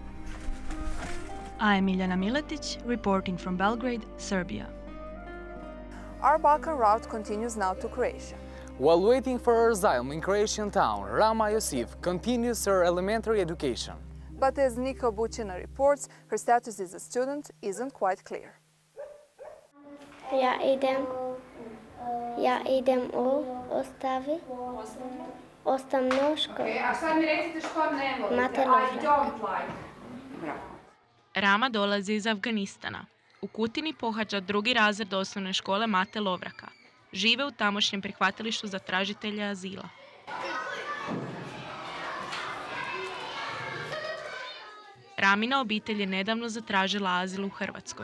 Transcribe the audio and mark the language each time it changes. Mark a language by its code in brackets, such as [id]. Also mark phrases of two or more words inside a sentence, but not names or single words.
[en] I'm Miljana Miletić, reporting from Belgrade, Serbia. Our Balkan route continues now to Croatia. While waiting for her asylum in Croatian town, Rama Josif continues her elementary education. But as Nika Bučina reports, her status as a student isn't quite clear. [hr] Ja idem u Ostavi Osnovnu školu. A sad mi recite što ne volite, Mate I Lovrak. [en] don't like. [hr] Rama dolazi iz Afganistana. U Kutini pohađa 2. razred osnovne škole Mate Lovraka. Žive u tamošnjem prihvatilištu za tražitelje azila. Ramina obitelj je nedavno zatražila azil u Hrvatskoj.